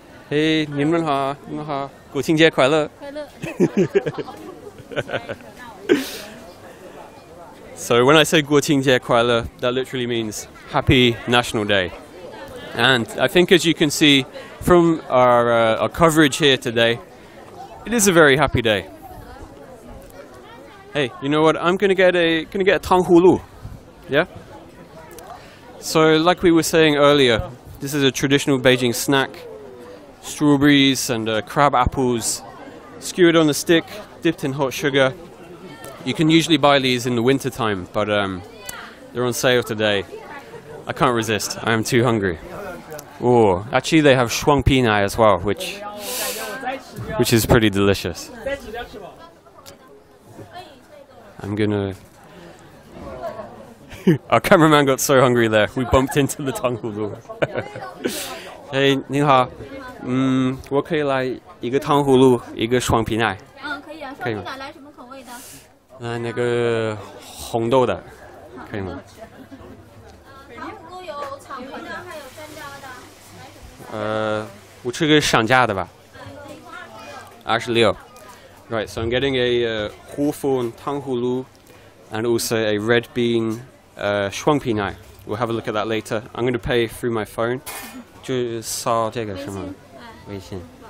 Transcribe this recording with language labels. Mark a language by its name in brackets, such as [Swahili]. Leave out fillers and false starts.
[Chinese] Hey, 你们好，你们好，国庆节快乐。快乐。 [English] So when I say [Chinese] 国庆节快乐, [English] that literally means Happy National Day. And I think, as you can see from our coverage here today, it is a very happy day. Hey, you know what? I'm gonna get a tanghulu. Yeah. So, like we were saying earlier, this is a traditional Beijing snack. Strawberries and crab apples, skewered on a stick, dipped in hot sugar. You can usually buy these in the winter time, but they're on sale today. I can't resist. I am too hungry. Oh, actually, they have shuangpinai as well, which is pretty delicious. I'm gonna... Our cameraman got so hungry there, we bumped into the tanghulu. [Chinese] Hey, 你好，我可以来一个糖葫芦，一个双皮奶。可以啊，双皮奶来什么口味的？那个红豆的，可以吗？糖葫芦有草莓的，还有山楂的。我吃个上架的吧。26. [English] Right, so I'm getting a hawthorn tanghulu and also a red bean shuangpinai. We'll have a look at that later. I'm going to pay through my phone. [Chinese] 就扫这个什么微信。